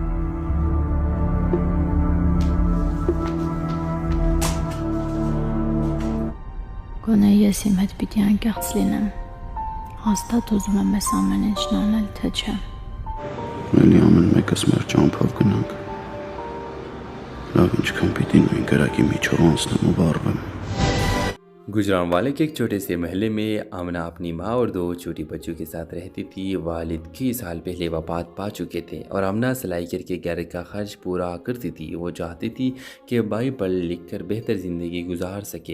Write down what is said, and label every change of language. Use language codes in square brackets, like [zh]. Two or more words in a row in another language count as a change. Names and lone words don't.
[hy] Գոնե ես իմ հետ պիտի անկեղծ լինեմ։ Հաստատ ուզում եմ ես ամեն ինչն անել, թե չէ։ Էլի ամեն մեկս մեր ճամփով գնանք։ Լավ ինչքան պիտի նույն կրակի միջով անցնեմ ու վառվեմ։ [ur] گجران والے کے ایک چھوٹے سے محلے میں آمنہ اپنی ماں اور دو چھوٹی بچوں کے ساتھ رہتی تھی. والد کئی سال پہلے وفات پا چکے تھے اور آمنہ سلائی کرکے گھر کا خرچ پورا کرتی تھی. وہ چاہتی تھی کہ بھائی پڑھ لکھ کر بہتر زندگی گزار سکے.